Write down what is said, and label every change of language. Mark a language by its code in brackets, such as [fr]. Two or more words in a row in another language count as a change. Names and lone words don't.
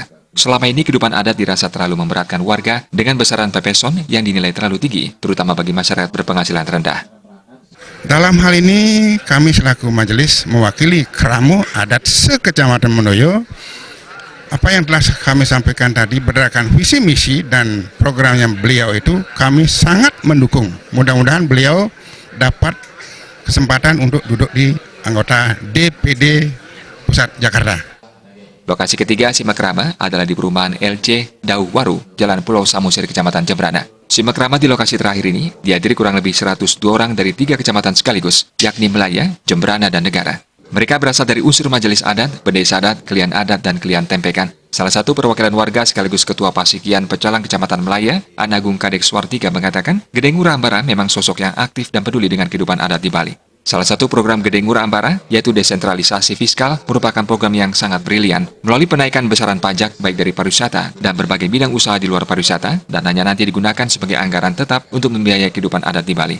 [id] Selama ini kehidupan adat dirasa terlalu memberatkan warga dengan besaran pepeson yang dinilai terlalu tinggi, terutama bagi masyarakat berpenghasilan rendah. Dalam hal ini kami selaku majelis mewakili keramu adat sekecamatan Mendoyo. Apa yang telah kami sampaikan tadi berdasarkan visi misi dan programnya beliau itu kami sangat mendukung. Mudah-mudahan beliau dapat kesempatan untuk duduk di anggota DPD Pusat Jakarta. Lokasi ketiga simakrama adalah di perumahan LC Dauh Waru, Jalan Pulau Samosir, Kecamatan Jembrana. Simakrama di lokasi terakhir ini dihadiri kurang lebih 102 orang dari 3 kecamatan sekaligus, yakni Melaya, Jembrana, dan Negara. Mereka berasal dari unsur majelis adat, pendesa adat, kelian adat, dan kelian tempekan. Salah satu perwakilan warga sekaligus Ketua Pasikian Pecalang Kecamatan Melaya, Anagung Kadek Swartika mengatakan, Gede Ngurah Ambara memang sosok yang aktif dan peduli dengan kehidupan adat di Bali. Salah satu program Gede Ngurah Ambara, yaitu desentralisasi fiskal, merupakan program yang sangat brilian. Melalui penaikan besaran pajak baik dari pariwisata dan berbagai bidang usaha di luar pariwisata, dan hanya nanti digunakan sebagai anggaran tetap untuk membiayai kehidupan adat di Bali.